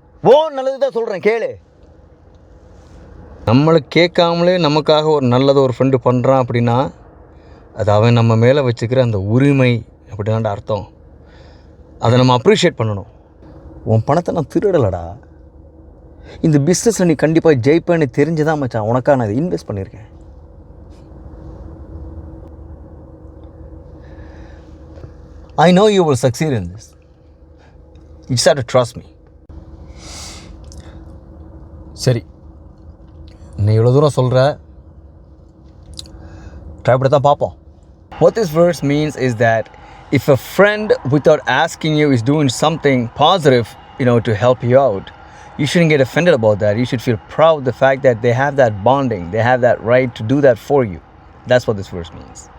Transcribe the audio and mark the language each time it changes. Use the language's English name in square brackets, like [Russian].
[Tamil] ஓ நல்லது தான் சொல்கிறேன், கேளு. நம்மளை கேட்காமலே நமக்காக ஒரு நல்லதை ஒரு ஃப்ரெண்டு பண்ணுறான் அப்படின்னா அது அவன் நம்ம மேலே வச்சுக்கிற அந்த உரிமை அப்படின்னாண்ட அர்த்தம். அதை நம்ம அப்ரிஷியேட் பண்ணணும். உன் பணத்தை நான் திருடலடா. இந்த பிஸ்னஸில் நீ கண்டிப்பாக ஜெயிப்பேன்னு தெரிஞ்சுதான் மச்சான் உனக்காக நான் இதை இன்வெஸ்ட் பண்ணியிருக்கேன். [English] I know you will succeed in this. You just have to trust me. [Tamil] சரி, நீ இவ்வளோ தூரம் சொல்கிற, ட்ரை பண்ணி தான் பார்ப்போம். [English] What this verse means is that if a friend without asking you is doing something positive, to help you out, you shouldn't get offended about that. You should feel proud of the fact that they have that bonding, they have that right to do that for you. That's what this verse means.